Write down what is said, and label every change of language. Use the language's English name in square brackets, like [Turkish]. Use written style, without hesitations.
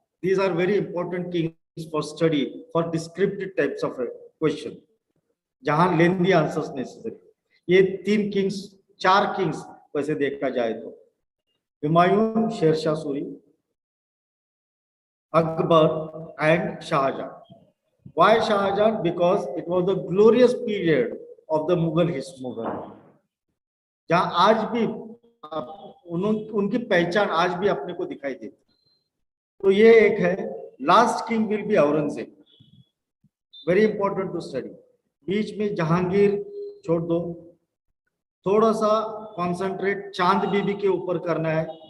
[English] These are very important kings for study, for descriptive types of question, जहां lengthy answers necessary. [Hindi] ये 3 kings, 4 kings वैसे देखा जाए तो Humayun, Sher Shah Suri, Akbar and Shah Jahan. [English] Why Shah Jahan? Because it was the glorious period of the Mughal history. [Hindi] जहां आज भी उनकी पहचान आज भी अपने को दिखाई देती। तो ये एक है। [English] Last king will be Aurangzeb, very important to study. [Hindi] बीच में जहांगीर छोड़ दो, थोड़ा सा कॉन्सेंट्रेट चांद बीबी के ऊपर करना है,